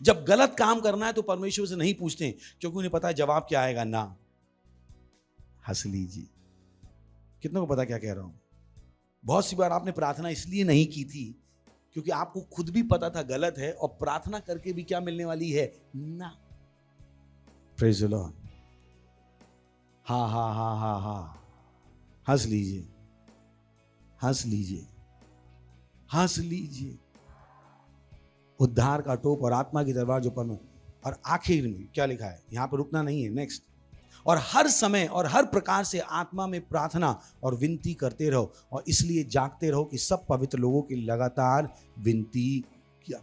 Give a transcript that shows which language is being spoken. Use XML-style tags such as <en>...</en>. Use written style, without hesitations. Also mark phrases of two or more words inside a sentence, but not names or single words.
<hi>जब गलत काम करना है तो परमेश्वर से नहीं पूछते, क्योंकि उन्हें पता है जवाब क्या आएगा, ना। हंस लीजिए, कितनों को पता क्या कह रहा हूं। बहुत सी बार आपने प्रार्थना इसलिए नहीं की थी क्योंकि आपको खुद भी पता था गलत है, और प्रार्थना करके भी क्या मिलने वाली है, ना।</hi> <en>praise the Lord.</en> <hi>हा हा हा हा हा, हंस लीजिए, हंस लीजिए, हंस लीजिए। उद्धार का टोप और आत्मा की तलवार जो पर, और आखिर में क्या लिखा है, यहां पर रुकना नहीं है, नेक्स्ट। और हर समय और हर प्रकार से आत्मा में प्रार्थना और विनती करते रहो, और इसलिए जागते रहो कि सब पवित्र लोगों की लगातार विनती किया।</hi>